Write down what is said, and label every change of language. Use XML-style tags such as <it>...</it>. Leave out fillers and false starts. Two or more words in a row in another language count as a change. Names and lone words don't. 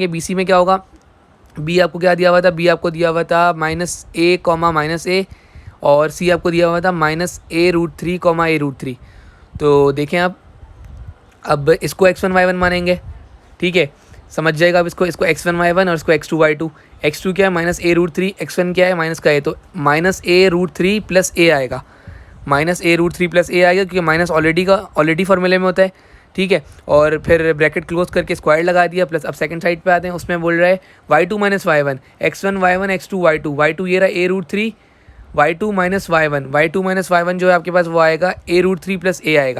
<hi>बी सी में क्या होगा, बी आपको क्या दिया हुआ था, बी आपको दिया हुआ था -a, और सी आपको दिया हुआ था -a√3, a√3। तो देखें आप, अब इसको x1 y1 मानेंगे, ठीक है, समझ जाएगा। अब इसको x1 y1 और इसको x2 y2। x2 क्या है, -a√3, x1 क्या है, माइनस का है तो -a√3 + a आएगा। -a√3 + a आएगा क्योंकि</hi> <en>minus already formula</en> <hi>में होता है, ठीक है। और फिर</hi> <en>bracket close</en> <hi>करके स्क्वायर लगा दिया प्लस। अब</hi> <en>second side</en> <hi>पे आते हैं, उसमें बोल रहा है y2 - y1, x1 y1 x2 y2 ये रहा a√3, y2 - y1 जो है आपके पास वो आएगा a√3 + a आएगा।</hi>